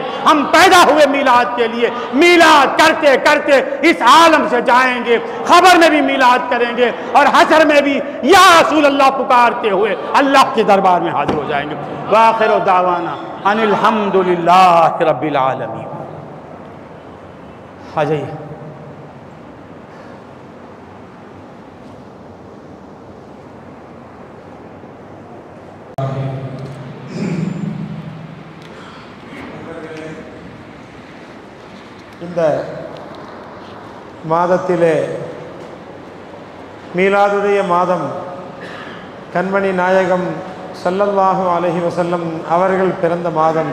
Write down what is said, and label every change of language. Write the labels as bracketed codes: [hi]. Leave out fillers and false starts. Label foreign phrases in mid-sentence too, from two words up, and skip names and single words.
[ur] ہم پیدا ہوئے میلاد کے لیے، میلاد کرتے کرتے اس عالم سے جائیں گے، خبر میں بھی میلاد کریں گے اور حشر میں بھی [ar] یا رسول اللہ [ur] پکارتے ہوئے اللہ کے دربار میں حاضر ہو جائیں گے۔ [ar] وآخر دعوانا ان الحمدللہ رب العالمین۔ [ur] آ جائیے۔ [ta] இந்த மாதத்திலே மீலாதுடைய மாதம் கண்மணி நாயகம் [ar] صلى الله عليه وسلم [ta] அவர்கள் பிறந்த மாதம்.